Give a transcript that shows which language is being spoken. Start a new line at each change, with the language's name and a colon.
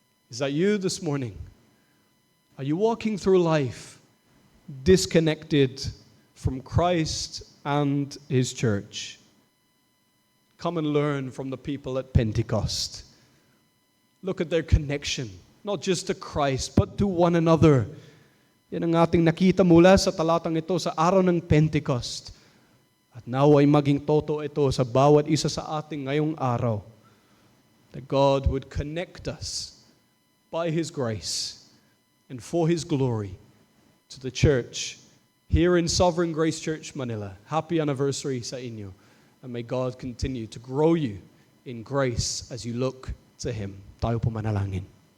English: Is that you this morning? Are you walking through life disconnected from Christ and His church? Come and learn from the people at Pentecost. Look at their connection, not just to Christ, but to one another.
Filipino: Yan ang ating nakita mula sa talatang ito sa araw ng Pentecost. At naway maging totoo ito sa bawat isa sa ating ngayong araw.
English: That God would connect us by His grace and for His glory to the church here in Sovereign Grace Church, Manila. Happy anniversary
Filipino: sa inyo.
English: And may God continue to grow you in grace as you look to Him.
Filipino: Tayo po manalangin.